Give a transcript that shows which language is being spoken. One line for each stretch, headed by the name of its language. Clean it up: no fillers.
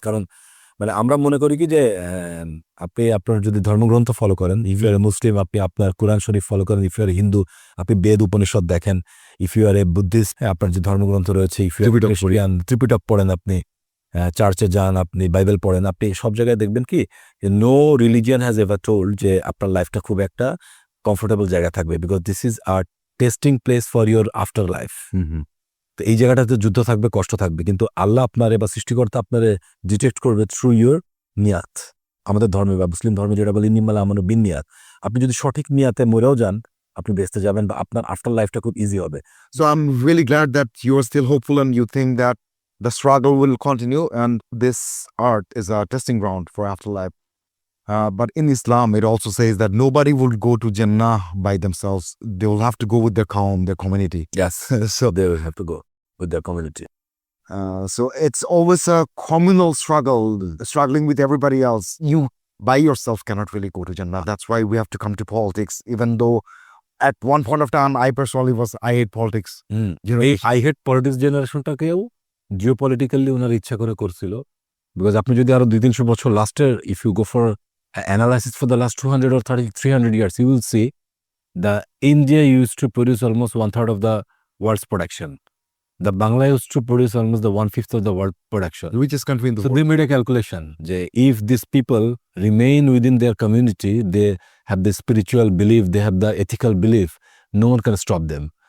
Bangla: কারণ মানে আমরা মনে করি কি যে আপনি আপনার যদি ধর্মগ্রন্থ ফলো করেন,
English: if you are a Muslim,
Bangla: আপনি আপনার কোরআন শরীফ ফলো করেন,
English: if you are Hindu
Bangla: আপনি বেদ উপনিষদ দেখেন,
English: if you are a Buddhist
Bangla: আপনার যে ধর্মগ্রন্থ রয়েছে,
English: if you are Christian
Bangla: Tripitaka পড়েন, আপনি চার্চে যান, আপনি বাইবেল পড়েন, আপনি সব জায়গায় দেখবেন কি
English: no religion has ever told
Bangla: যে আপনার লাইফটা খুব একটা কমফোর্টেবল জায়গা থাকবে,
English: Because this is our testing place for your afterlife.
Bangla: তো এই জায়গাটাতে যুদ্ধ থাকবে, কষ্ট থাকবে, কিন্তু আল্লাহ আপনারে বা সৃষ্টিকর্তা আপনারে ডিটেক্ট করবে
English: Through your নিয়াত।
Bangla: আমাদের ধর্মে বা মুসলিম ধর্মে যেটা বলি নিমালা আমানো বিন নিয়াত, আপনি যদি সঠিক নিয়াতে মরেও যান আপনি বেঁচতে যাবেন বা আপনার আফটার লাইফটা খুব ইজি হবে।
English: So I'm really glad that you are still hopeful and you think that the struggle will continue and this art is a testing ground for afterlife. But in Islam, it also says that nobody will go to Jannah by themselves. They will have to go with their qawm, their community. Yes, so they will have to go with their community. So it's always a communal struggle, struggling with everybody else. You by yourself cannot really go to Jannah. That's why we have to come to politics, even though at one point of time, I personally I hate politics. You know,
Bangla: এই
English: I hate politics
Bangla: জেনারেশনটাকেও geopolitically ওনার ইচ্ছা করে করছিল, because আপনি যদি আরো 200-300 বছর লাস্টের
English: If you go for analysis for the last 200 or 300 years, you will see the India used to produce almost 1/3 of the world's production. The Bangla used to produce almost the 1/5 of the world production. Richest country in the So world. they made a calculation. If these people remain within their community, they have the spiritual belief, they have the ethical belief, no one can stop them.